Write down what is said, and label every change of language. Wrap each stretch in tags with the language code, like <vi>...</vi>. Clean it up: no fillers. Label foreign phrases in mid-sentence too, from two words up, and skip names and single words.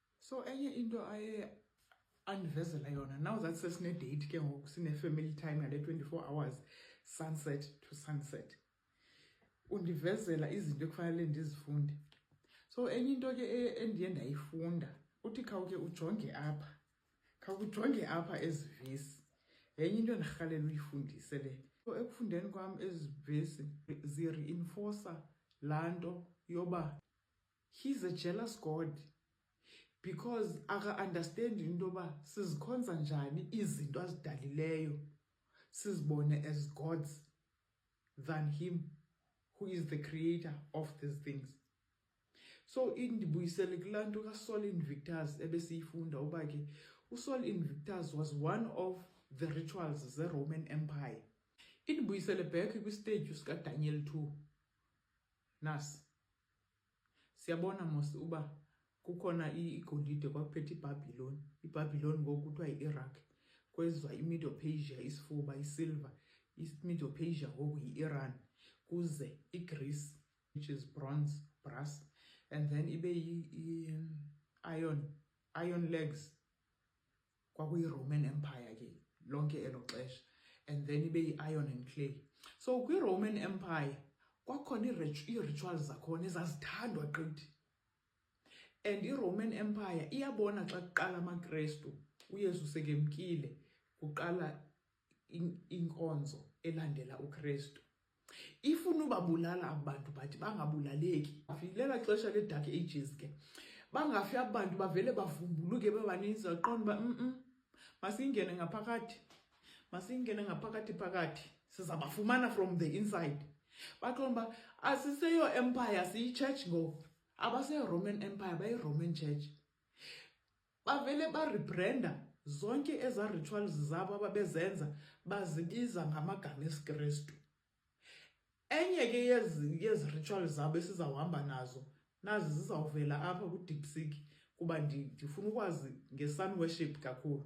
<xh>So enye into andivezela yona,</xh> <en>now that</en> <xh>sesine-date ke ngoku sine-family time yale 24 hours</xh> <en>sunset to sunset,</en> <xh>undivezela izinto ekufanele ndizifunde. So enye into ke endiye ndayifunda uthi khawuke ujonge apha, khawujonge apha ezi vesi, yenye into endirhalela uyifundise le. So ekufundeni kwam ezi vesi zi-reinforcer laa nto yoba</xh> <en>he's a jealous God,</en> <xh>because aka-understand into yoba sizikhonza njani izinto azidalileyo sizibone</xh> <en>as gods than him who is the creator of these things.</en> <xh>So indibuyisele kulaa nto kaSol Invictus ebesiyifunda uba ke uSol Invictus</xh> <en>was one of the rituals</en> <xh>ze-Roman Empire. Indibuyisele back kwistage sikaDaniel 2. Nasi siyabona mos uba kukhona igolide kwakuphethe iBabylon. iBabylon ngoku kuthiwa yi-Iraq, kwezwa iMedo-Persia isifuba, isilver, iMedo-Persia ngoku yi-Iran, kuze iGreece</xh> <en>which is bronze, brass, and then</en> <xh>ibe</xh> <en>iron legs</en> <xh>kwakuyi-Roman Empire ke lonke elo xesha,</xh> <en>and then</en> <xh>ibe yi-iron and clay. So kwi-Roman Empire kwakhona ii-rituals zakhona ezazithandwa gqithi. And i-Roman Empire iyabona xa kuqala amaKrestu, uYesu sekemkile, kuqala inkonzo elandela uKrestu. Ifuna ubabulala abantu bathi bangabulaleki. Lela xesha le-Dark Ages ke bangafi abantu bavele bavumbuluke bebaninzi, aqonda uba masingene ngaphakathi, masingene ngaphakathi phakathi sizabafumana</xh> <en>from the inside.</en> <xh>Baqonda uba asiseyo empire, siyi-church ngoku, abase-Roman Empire bayi-Roman Church. Bavele barebranda zonke eza rituals zabo ababezenza bazibiza ngamagama esiKrestu. Enye ke yezi rituals zabo esizawuhamba nazo, nazi zizawuvela apha kuDeepseek kuba ndifuna ukwazi nge-sun worship kakhulu.</xh>